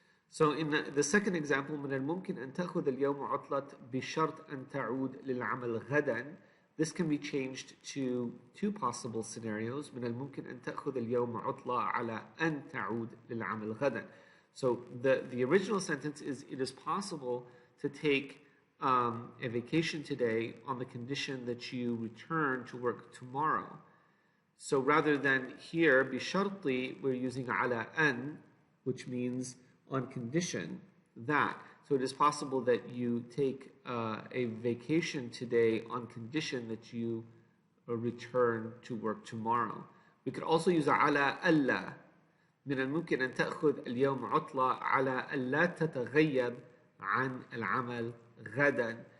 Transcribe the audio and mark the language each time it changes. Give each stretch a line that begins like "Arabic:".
English: So in the second example,
Arabic: من الممكن أن تأخذ اليوم عطلة بشرط أن تعود للعمل غدا.
English: This can be changed to two possible scenarios.
Arabic: من الممكن أن تأخذ اليوم عطلة على أن تعود للعمل غدا.
English: So the original sentence is, it is possible to take a vacation today on the condition that you return to work tomorrow. So rather than here,
Arabic: بشرطي,
English: we're using
Arabic: على أن,
English: which means on condition that. So it is possible that you take a vacation today on condition that you return to work tomorrow. We could also use
Arabic: على ألا. من الممكن أن تأخذ اليوم عطلة على ألا تتغيب عن العمل غدا.